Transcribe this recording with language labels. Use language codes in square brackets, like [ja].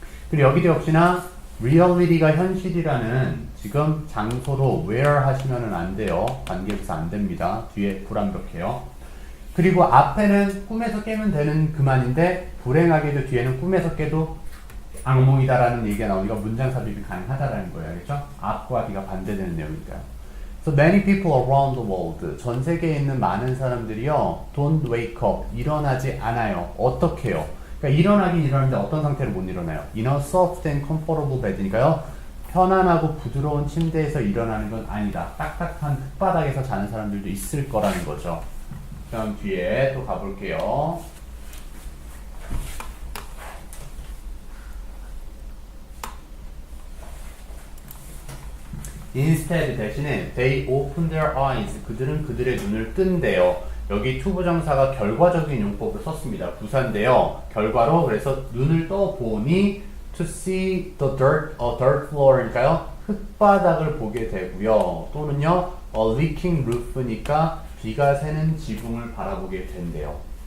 [ko] 그리고 여기도 역시나 reality가 현실이라는 지금 장소로 where 하시면 안 돼요. 관계부사 안 됩니다. 뒤에 불완벽해요. 그리고 앞에는 꿈에서 깨면 되는 그만인데 불행하게도 뒤에는 꿈에서 깨도 악몽이다라는 얘기가 나오니까 문장 삽입이 가능하다라는 거예요. 알겠죠? 앞과 뒤가 반대되는 내용이니까요. [en] So many people around the world. [ko] 전 세계에 있는 많은 사람들이요. [en] Don't wake up. [ko] 일어나지 않아요. 어떻게 해요? 그러니까 일어나긴 일어나는데 어떤 상태로 못 일어나요? [en] In a soft and comfortable bed니까요. [ko] 편안하고 부드러운 침대에서 일어나는 건 아니다. 딱딱한 흙바닥에서 자는 사람들도 있을 거라는 거죠. 다음 뒤에 또 가볼게요. [en] Instead [ko] 대신에 [en] they open their eyes. [ko] 그들은 그들의 눈을 뜬대요. 여기 투부정사가 결과적인 용법을 썼습니다. 부사인데요. 결과로 그래서 눈을 떠보니 [en] to see the dirt floor니까요. [ko] 흙바닥을 보게 되고요. 또는요. [en] a leaking roof [ko] 니까 비가 새는 지붕을 바라보게 된대요.